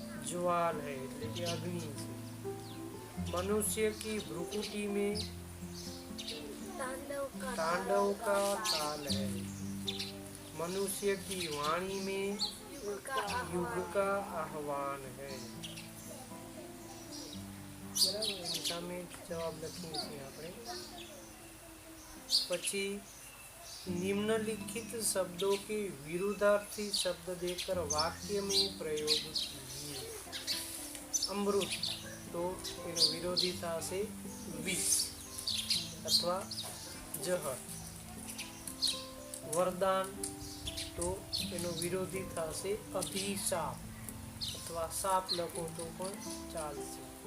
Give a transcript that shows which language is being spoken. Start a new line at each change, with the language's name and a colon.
Hindi: ज्वाल है,
Gujarati: એટલે કે અગ્નિ છે.
Hindi: मनुष्य की भ्रुकुटी में तांडव का ताल है. मनुष्य की वाणी में युग का आह्वान है.
Gujarati: બરાબર, એની સામે જવાબ લખીએ છીએ આપણે.
Hindi: પછી निम्नलिखित शब्दों के विरुद्धार्थी शब्द देकर वाक्य में प्रयोग कीजिए.
Gujarati: अमृत, तो એનો વિરોધી થશે વિષ અથવા જહર. વરદાન, તો એનો વિરોધી થશે અભિશાપ અથવા શાપ લખો તો પણ ચાલશે.